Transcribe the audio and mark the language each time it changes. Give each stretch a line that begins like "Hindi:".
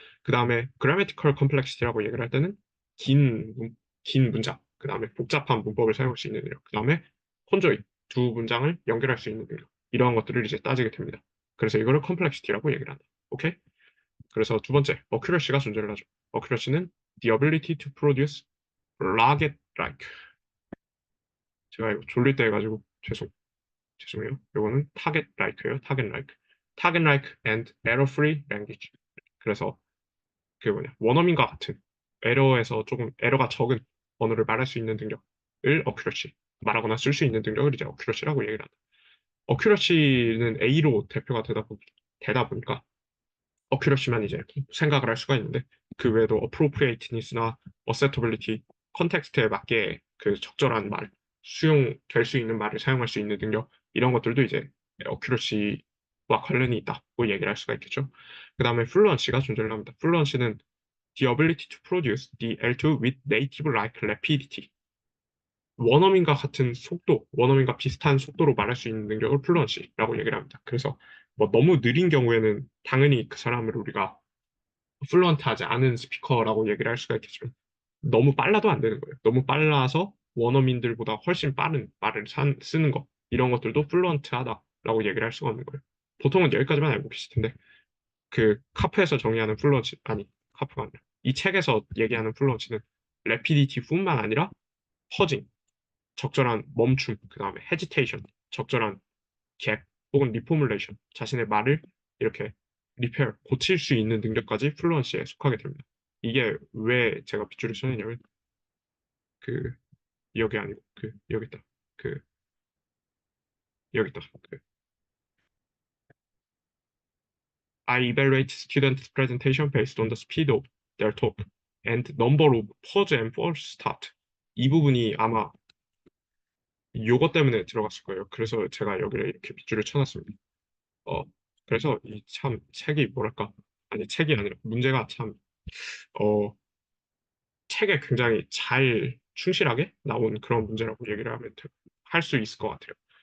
Korean: 그 다음에 grammatical complexity라고 얘기를 할 때는 긴 문장, 그 다음에 복잡한 문법을 사용할 수 있는 능력, 그 다음에 conjoin, 두 문장을 연결할 수 있는 능력, 이러한 것들을 이제 따지게 됩니다. 그래서 이거를 complexity라고 얘기를 한다. 오케이? 그래서 두 번째, accuracy가 존재를 하죠.
English: accuracy는 the ability to produce rugged like.
Korean: 제가 이거 졸릴 때 해가지고 죄송해요. 이거는 target like예요.
English: target like. target like and error-free language.
Korean: 그래서 그 뭐냐 원어민과 같은 에러에서 조금 에러가 적은 언어를 말할 수 있는 능력을 어큐러시 말하거나 쓸 수 있는 능력을 이제 어큐러시라고 얘기를 한다. 어큐러시는 A로 대표가 되다 보니까 어큐러시만 이제 생각을 할 수가 있는데 그 외에도 appropriateness나 acceptability, 컨텍스트에 맞게 그 적절한 말, 수용될 수 있는 말을 사용할 수 있는 능력 이런 것들도 이제 어큐러시와 관련이 있다고 얘기를 할 수가 있겠죠. 그 다음에 플루언시가 존재를 합니다.
English: 플루언시는 the ability to produce the L2 with native-like rapidity.
Korean: 원어민과 같은 속도, 원어민과 비슷한 속도로 말할 수 있는 능력을 플루언시라고 얘기를 합니다. 그래서 뭐 너무 느린 경우에는 당연히 그 사람을 우리가 플루언트하지 않은 스피커라고 얘기를 할 수가 있겠지만 너무 빨라도 안 되는 거예요. 너무 빨라서 원어민들보다 훨씬 빠른 말을 쓰는 거 이런 것들도 플루언트하다라고 얘기를 할 수가 없는 거예요. 보통은 여기까지만 알고 계실 텐데 그 카프에서 정의하는 플루언시 아니 카프가 아니라 이 책에서 얘기하는 플루언시는 래피디티뿐만 아니라 퍼징 적절한 멈춤 그 다음에 헤지테이션 적절한 갭 혹은 리포뮬레이션 자신의 말을 이렇게 리페어 고칠 수 있는 능력까지 플루언시에 속하게 됩니다. 이게 왜 제가 빗줄을 쳐내냐면 그 여기 아니고 그 여기 있다 그
English: 여기 있다 그 I evaluate students' presentation based on the speed of their talk and number of pause and false start.
Korean: 이 부분이 아마 요거 때문에 들어갔을 거예요. 그래서 제가 여기를 이렇게 빗줄을 쳐놨습니다. 어, 그래서 이 참 책이 뭐랄까? 아니, 책이 아니라 문제가 참, 어, 책에 굉장히 잘 충실하게 나온 그런 문제라고 얘기를 하면 할 수 있을 것 같아요.